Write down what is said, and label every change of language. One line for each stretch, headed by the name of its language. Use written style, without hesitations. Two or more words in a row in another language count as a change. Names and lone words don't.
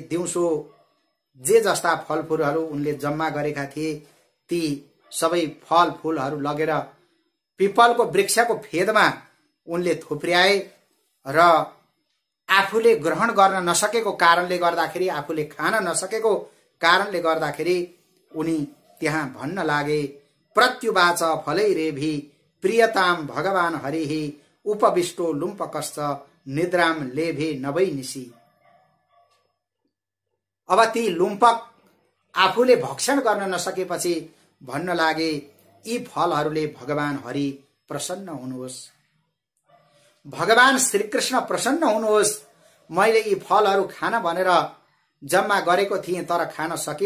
Nepali: दिउँसो जे जस्ता फलफूलहरू उनले जम्मा गरेका थिए, ती सबै फलफूलहरू लगेर पिपलको वृक्षको फेदमा उनले थुप्र्याए, र आफूले ग्रहण गर्न नसकेको कारणले गर्दाखेरि, आफूले खान नसकेको कारणले गर्दाखेरि उनी त्यहाँ भन्न लागे,
Sanskrit: प्रत्युवाच फलैरेभि प्रियताम भगवान हरिहि उपविष्टो लुम्पकश्च निद्राम लेभे नवै निशी।
Nepali: अब ती लुम्पक आफूले भक्षण गर्न नसकेपछि भन्न लागे, यी फलहरूले भगवान हरि प्रसन्न हुनुहोस्, भगवान श्रीकृष्ण प्रसन्न हुनुहोस्। मैले यी फलहरू खान भनेर जम्मा गरेको थिएँ, तर खान सकिन।